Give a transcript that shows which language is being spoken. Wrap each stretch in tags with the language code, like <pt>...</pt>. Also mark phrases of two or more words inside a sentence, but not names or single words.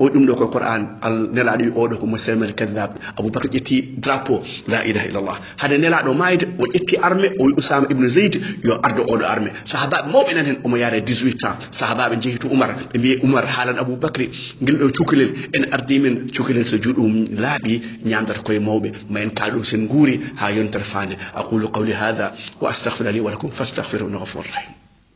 <ff>wi ɗum ɗo ko Qur'an al nelaɗo wi oɗo ko Musaylim al-Kadhdhab Aboubacry ƴetti drapeau</ff> <ar>لا إله إلا الله</ar> <ff>hade nelaɗo mayde o ƴetti armée o wi Usama ibn Zayd yo ardo oɗo armée sahabaɓe mawɓe nan hen omo yaare 18 ans sahabaɓe jeehi to Oumar ɓe mbi Oumar haalan Aboubacry guel ɗo cukalel en ardi min cukalel so juuɗum laaɓi ñamdata koye mawɓe ma en kaal ɗum sen guuri ha yontere fande</ff> <ar>أقول قولي هذا وأستغفر لي ولكم فاستغفروه إنه غفور رحيم</ar>